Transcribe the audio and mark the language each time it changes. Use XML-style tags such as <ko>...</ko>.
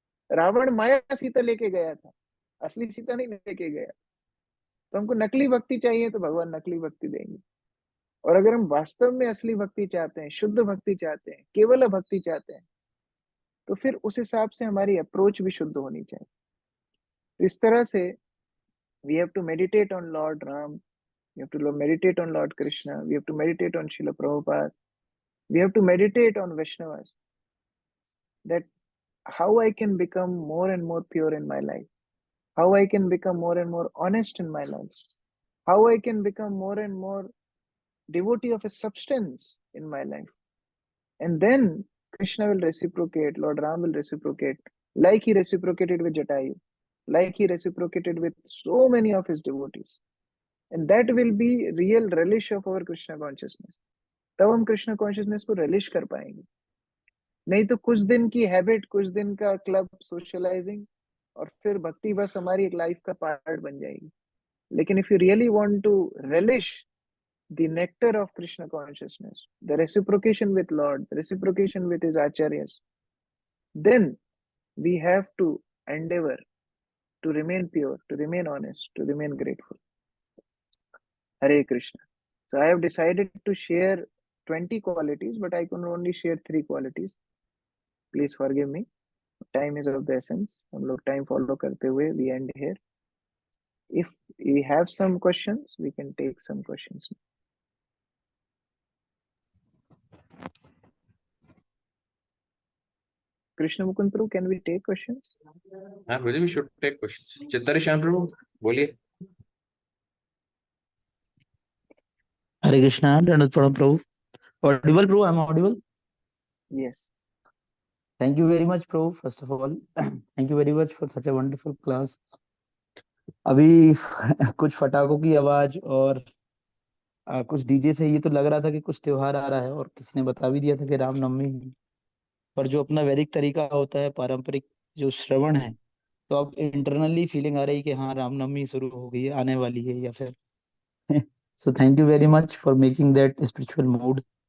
<hi>रावण माया सीता लेके गया था, असली सीता नहीं लेके गया। तो हमको नकली भक्ति चाहिए तो भगवान नकली भक्ति देंगे। और अगर हम वास्तव में असली भक्ति चाहते हैं, शुद्ध भक्ति चाहते हैं, केवल भक्ति चाहते हैं, तो फिर उस हिसाब से हमारी अप्रोच भी शुद्ध होनी चाहिए। तो इस तरह से</hi> <en>We have to meditate on Lord Ram, we have to meditate on Lord Krishna, we have to meditate on Srila Prabhupada, we have to meditate on Vaishnavas, that how I can become more and more pure in my life, how I can become more and more honest in my life, how I can become more and more devotee of a substance in my life. And then Krishna will reciprocate, Lord Ram will reciprocate, like he reciprocated with Jatayu, like he reciprocated with so many of his devotees. And that will be real relish of our Krishna consciousness.</en> <hi>तब हम Krishna consciousness को relish कर पाएंगे। नहीं तो कुछ दिन की हैबिट, कुछ दिन का क्लब सोशलाइजिंग, और फिर भक्ति बस हमारी एक लाइफ का पार्ट बन जाएगी। लेकिन</hi> <en>If you really want to relish the nectar of Krishna consciousness, the reciprocation with Lord, the reciprocation with his acharyas, then we have to endeavour to remain pure, to remain honest, to remain grateful.</en> <hi>Hare Krishna.</hi> <en>So I have decided to share 20 qualities, but I can only share 3 qualities. Please forgive me. Time is of the essence.</en> <hi>हम लोग time follow करते हुए</hi> <en>we end here. If we have some questions, we can take some questions. Krishna Mukund Prabhu, can we take questions? I believe we should take questions. Chittari Shyam Prabhu,</en> <hi>बोलिए.</hi> <en>Hare Krishna, Dandavat Pranam Prabhu. Audible, Prabhu? I'm audible? Yes. Thank you very much, Prabhu, first of all. Thank you very much for such a wonderful class.</en> <hi>अभी कुछ फटाकों की आवाज और कुछ DJ से ये तो लग रहा था कि कुछ त्योहार आ रहा है, और किसी ने बता भी दिया था कि रामनवमी है। पर जो अपना वैदिक तरीका होता है, पारंपरिक जो श्रवण है, तो अब इंटरनली फीलिंग आ रही है कि हाँ रामनवमी शुरू हो गई है, आने वाली है, या फिर</hi> <en>So thank you very much for making that spiritual mood.</en>